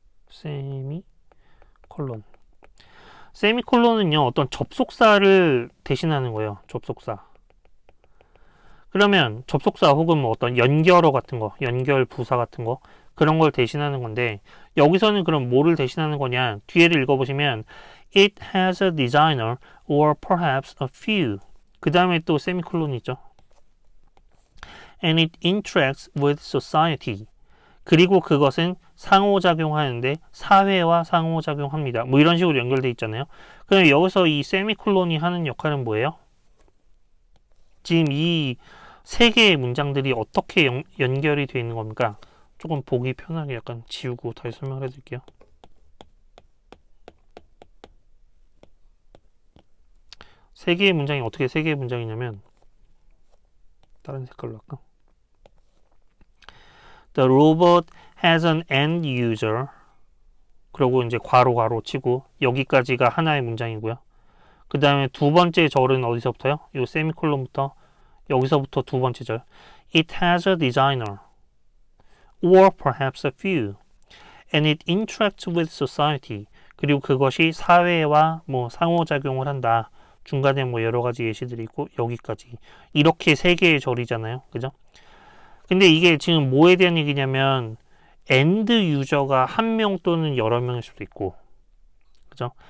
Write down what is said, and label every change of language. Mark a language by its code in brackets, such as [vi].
[ko] 세미콜론. 세미콜론은요, 어떤 접속사를 대신하는 거예요. 접속사. 그러면 접속사 혹은 뭐 어떤 연결어 같은 거, 연결 부사 같은 거, 그런 걸 대신하는 건데, 여기서는 그럼 뭐를 대신하는 거냐? 뒤에를 읽어보시면 [en] It has a designer or perhaps a few. [ko] 그 다음에 또 세미콜론이 있죠. [en] And it interacts with society. [ko] 그리고 그것은 상호작용하는데 사회와 상호작용합니다. 뭐 이런 식으로 연결돼 있잖아요. 그럼 여기서 이 세미콜론이 하는 역할은 뭐예요? 지금 이 세 개의 문장들이 어떻게 연결이 되어 있는 겁니까? 조금 보기 편하게 약간 지우고 다시 설명을 해드릴게요. 세 개의 문장이 어떻게 세 개의 문장이냐면, 다른 색깔로 할까? [en] The robot has an end user. [ko] 그리고 이제 괄호 치고 여기까지가 하나의 문장이고요. 그 다음에 두 번째 절은 어디서부터요? 이 세미콜론부터 여기서부터 두 번째 절. [en] It has a designer or perhaps a few and it interacts with society. [ko] 그리고 그것이 사회와 뭐 상호작용을 한다. 중간에 뭐 여러 가지 예시들이 있고 여기까지. 이렇게 세 개의 절이잖아요. 그죠? 근데 이게 지금 뭐에 대한 얘기냐면 엔드 유저가 한 명 또는 여러 명일 수도 있고, 그죠?